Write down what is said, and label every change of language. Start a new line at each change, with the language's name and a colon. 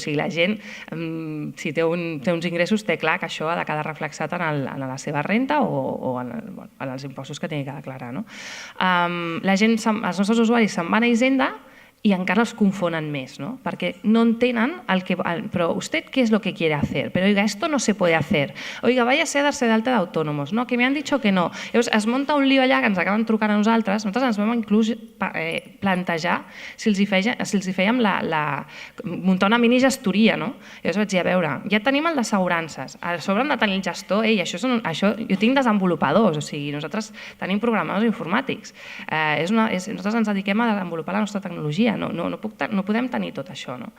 Catalan: O sigui, la gent, si té uns ingressos, té clar que això ha de quedar reflexat en la seva renta o en els impostos que tingui que declarar. Els nostres usuaris se'n van a Hisenda y encara els confonen més, ¿no? Perquè no entenen
Spanish: pero usted qué es lo que quiere hacer, pero oiga, esto no se puede hacer, oiga, váyase a darse de alta d'autònomos, no, que me han dicho que no.
Catalan: Llavors es munta un lío allà que ens acaben trucant a nosaltres ens vam inclús plantejar si els hi fèiem muntar una mini gestoria, no? Llavors vaig dir, a veure, ja tenim el d'assegurances, a sobre hem de tenir el gestor, això jo tinc desenvolupadors, o sigui, nosaltres tenim programadors informàtics, nosaltres ens dediquem a desenvolupar la nostra tecnologia, no podem tenir tot això.